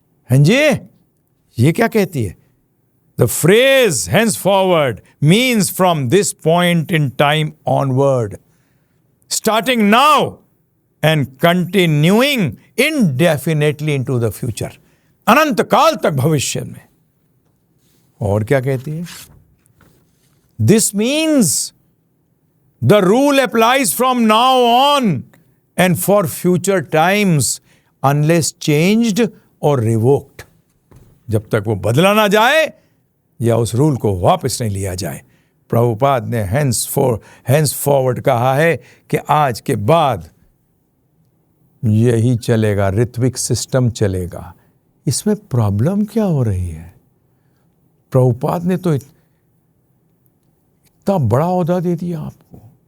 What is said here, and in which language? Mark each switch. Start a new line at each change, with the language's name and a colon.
Hindi: हैं जी, ये क्या कहती है?
English: the phrase hands forward means from this point in time onward, starting now and continuing indefinitely into the future,
Hindi: अनंत काल तक भविष्य में। और क्या कहती है?
English: This means the rule applies from now on and for future times unless changed or revoked,
Hindi: जब तक वो बदला ना जाए या उस रूल को वापस नहीं लिया जाए। प्रभुपाद ने हैंस फॉरवर्ड कहा है कि आज के बाद यही चलेगा, ऋत्विक सिस्टम चलेगा। इसमें प्रॉब्लम क्या हो रही है? प्रभुपाद ने तो इतना बड़ा ओहदा दे दिया आपको।